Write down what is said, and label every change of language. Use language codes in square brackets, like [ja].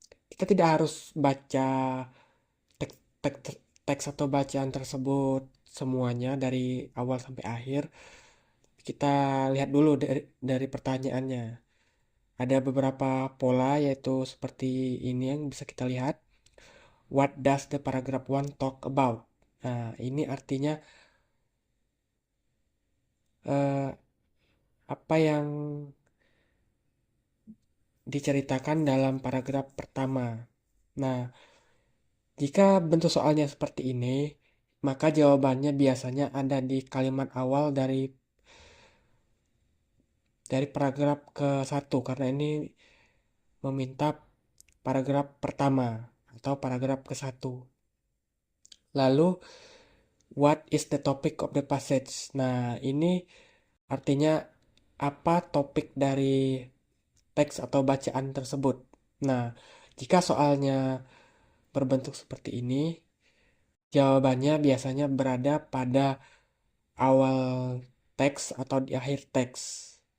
[id] Kita tidak harus baca teks, teks, teks atau bacaan tersebut semuanya dari awal sampai akhir. Kita lihat dulu dari pertanyaannya. Ada beberapa pola yaitu seperti ini yang bisa kita lihat. [en] What does the paragraph one talk about? [id] Nah, ini artinya eh, apa yang diceritakan dalam paragraf pertama. Nah, jika bentuk soalnya seperti ini, maka jawabannya biasanya ada di kalimat awal dari paragraf ke satu karena ini meminta paragraf pertama atau paragraf ke satu. Lalu, [en] what is the topic of the passage? [id] Nah, ini artinya apa topik dari teks atau bacaan tersebut. Nah, jika soalnya berbentuk seperti ini, jawabannya biasanya berada pada awal teks atau di akhir teks.